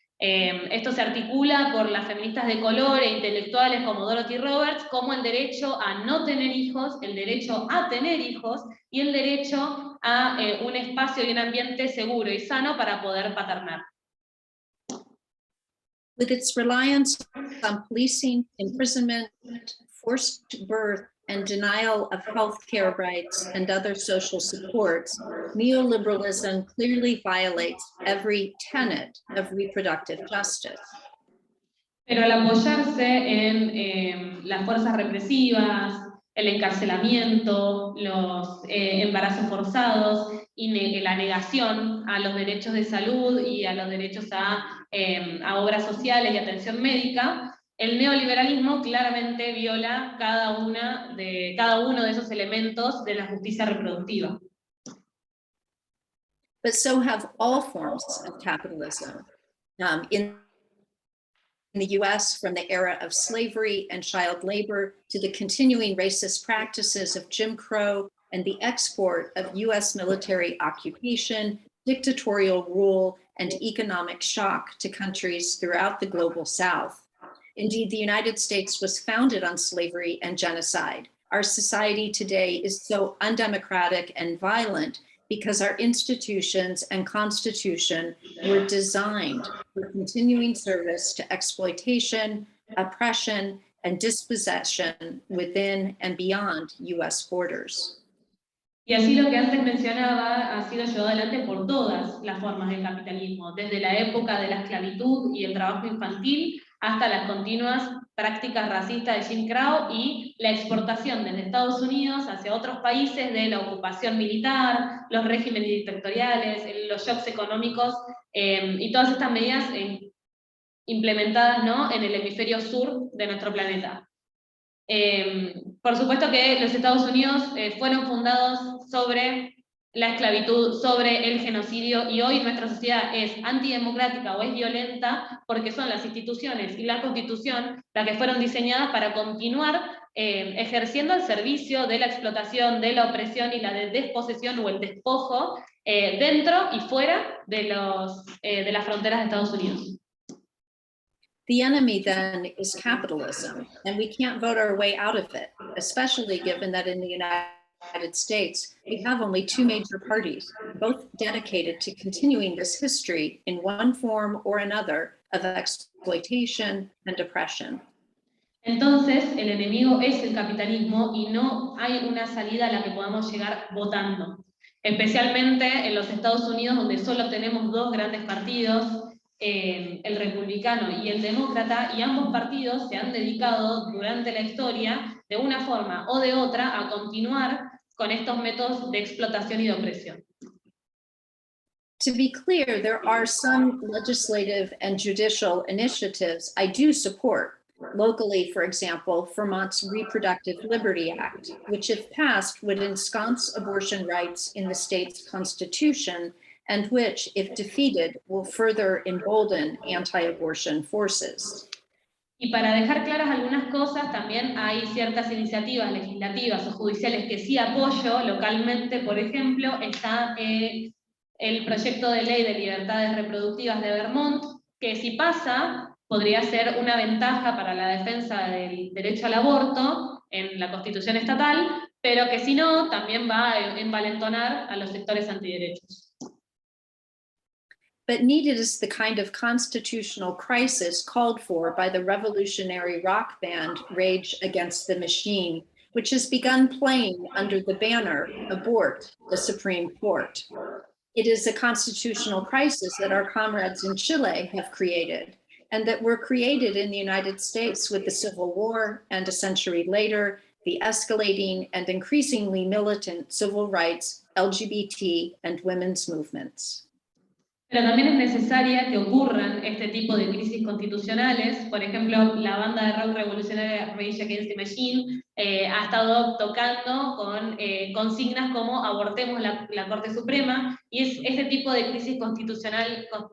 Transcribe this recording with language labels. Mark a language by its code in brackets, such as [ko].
[es] Esto se articula por las feministas de color e intelectuales como Dorothy Roberts, como el derecho a no tener hijos, el derecho a tener hijos y el derecho a un espacio y un ambiente seguro y sano para poder paternar. [en] With its reliance on policing, imprisonment, forced birth, and denial of healthcare rights and other social supports, neoliberalism clearly violates every tenet of reproductive justice. [es] Pero al apoyarse en las fuerzas represivas, el encarcelamiento, los embarazos forzados y la negación a los derechos de salud y a los derechos a obras sociales y atención médica, el neoliberalismo claramente viola cada uno de esos elementos de la justicia reproductiva. [en] But so have all forms of capitalism. In the US, from the era of slavery and child labor to the continuing racist practices of Jim Crow and the export of US military occupation, dictatorial rule, and economic shock to countries throughout the global South. Indeed, the United States was founded on slavery and genocide. Our society today is so undemocratic and violent because our institutions and Constitution were designed for continuing service to exploitation, oppression, and dispossession within and beyond US borders. [es] Y así lo que antes mencionaba ha sido llevado adelante por todas las formas del capitalismo, desde la época de la esclavitud y el trabajo infantil hasta las continuas prácticas racistas de Jim Crow y la exportación desde Estados Unidos hacia otros países de la ocupación militar, los regímenes dictatoriales, los shocks económicos y todas estas medidas implementadas, ¿no?, en el hemisferio sur de nuestro planeta. Por supuesto que los Estados Unidos fueron fundados sobre la esclavitud, sobre el genocidio, y hoy nuestra sociedad es antidemocrática o es violenta porque son las instituciones y la Constitución las que fueron diseñadas para continuar ejerciendo al servicio de la explotación, de la opresión y la desposesión o el despojo dentro y fuera de las fronteras de Estados Unidos. [en] The enemy then is capitalism, and we can't vote our way out of it, especially given that in the United States, we have only two major parties, both dedicated to continuing this history in one form or another of exploitation and oppression. [es] Entonces, el enemigo es el capitalismo y no hay una salida a la que podamos llegar votando, especialmente en los Estados Unidos, donde solo tenemos dos grandes partidos, el republicano y el demócrata, y ambos partidos se han dedicado durante la historia, de una forma o de otra, a continuar con estos métodos de explotación y de opresión. [en] To be clear, there are some legislative and judicial initiatives I do support. Locally, for example, Vermont's Reproductive Liberty Act, which if passed would ensconce abortion rights in the state's constitution and which, if defeated, will further embolden anti-abortion forces. [es] Y para dejar claras algunas cosas, también hay ciertas iniciativas legislativas o judiciales que sí apoyo localmente. Por ejemplo, está el proyecto de ley de libertades reproductivas de Vermont, que si pasa, podría ser una ventaja para la defensa del derecho al aborto en la Constitución estatal, pero que si no, también va a envalentonar a los sectores antiderechos. [en] But needed is the kind of constitutional crisis called for by the revolutionary rock band Rage Against the Machine, which has begun playing under the banner Abort the Supreme Court. It is a constitutional crisis that our comrades in Chile have created, and that were created in the United States with the Civil War, and a century later, the escalating and increasingly militant civil rights, LGBT, and women's movements. [es] Pero también es necesaria que ocurran este tipo de crisis constitucionales. Por ejemplo, la banda de rock revolucionaria Rage Against the Machine ha estado tocando con consignas como abortemos la Corte Suprema, y es este tipo de crisis constitucionales